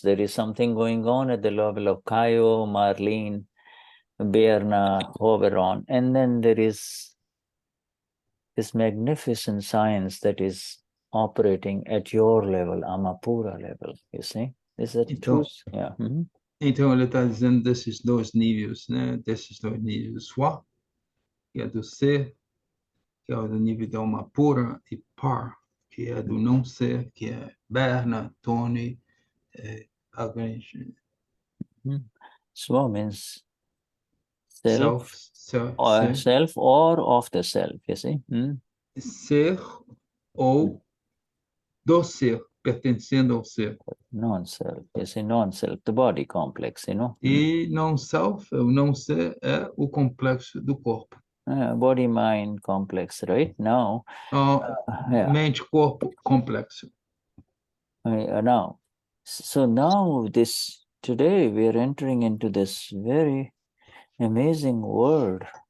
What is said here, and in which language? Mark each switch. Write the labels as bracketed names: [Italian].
[English] There is something going on at the level of Kaio, Marlene, Berna, Hoveron, and then there is this magnificent science that is operating at your level, Amapura level, you see? Is that [Portuguese] Então, [English] true? Yeah. [Portuguese] Então ele está dizendo desses dois níveis, né? Desses dois níveis, Swa, que é do ser, que é do nível da alma pura, e Par, que é do não ser, que é Berna, Tony, Agnes, [English] Swa means self, [Portuguese] ser, [English] self or of the self, you see? [Portuguese] ser ou do ser, pertencendo ao ser. [English] Non-self, you see, non-self, the body complex, you know? [Portuguese] E não self, o não ser, é o complexo do corpo. [English] Body-mind complex, right? Now, [Portuguese] Mente-corpo complexo. [English] Now, so now today we are entering into this very amazing world.